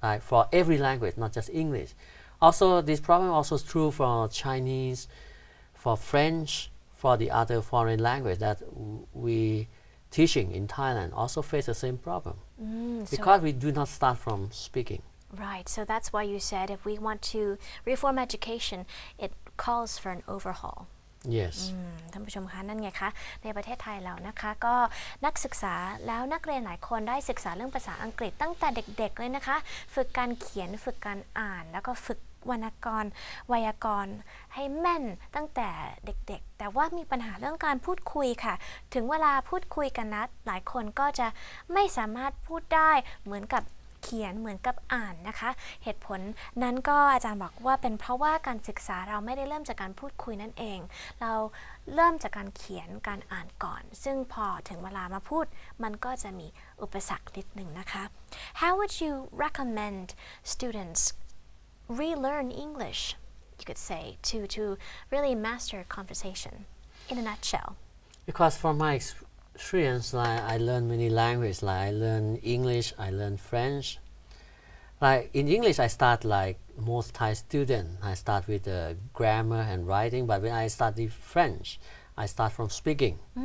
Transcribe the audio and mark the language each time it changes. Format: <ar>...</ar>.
<en>For every language, not just English. Also, this problem also is true for Chinese, for French, for the other foreign language that we teaching in Thailand also face the same problem, because we do not start from speaking. Right. So that's why you said if we want to reform education, it calls for an overhaul. Yes.</en> <th>ท่านผู้ชมคะนั่นไงคะในประเทศไทยเรานะคะก็นักศึกษาแล้วนักเรียนหลายคนได้ศึกษาเรื่องภาษาอังกฤษตั้งแต่เด็กๆเลยนะคะฝึกการเขียนฝึกการอ่านแล้วก็ฝึกวรรณกรไวยากรณ์ให้แม่นตั้งแต่เด็กๆแต่ว่ามีปัญหาเรื่องการพูดคุยค่ะถึงเวลาพูดคุยกันนะหลายคนก็จะ ไม่สามารถพูดได้เหมือนกับเขียนเหมือนกับอ่านนะคะเหตุผลนั้นก็อาจารย์บอกว่าเป็นเพราะว่าการศึกษาเราไม่ได้เริ่มจากการพูดคุยนั่นเองเราเริ่มจากการเขียนการอ่านก่อนซึ่งพอถึงเวลามาพูดมันก็จะมีอุปสรรคนิดหนึ่งนะคะ</th> <en>How would you recommend students relearn English you could say to really master conversation in a nutshell? Because from my experience, like I learned many languages. Like I learned English, I learned French. Like in English, I start like most Thai students. I start with the grammar and writing. But when I study French, I start from speaking.</en>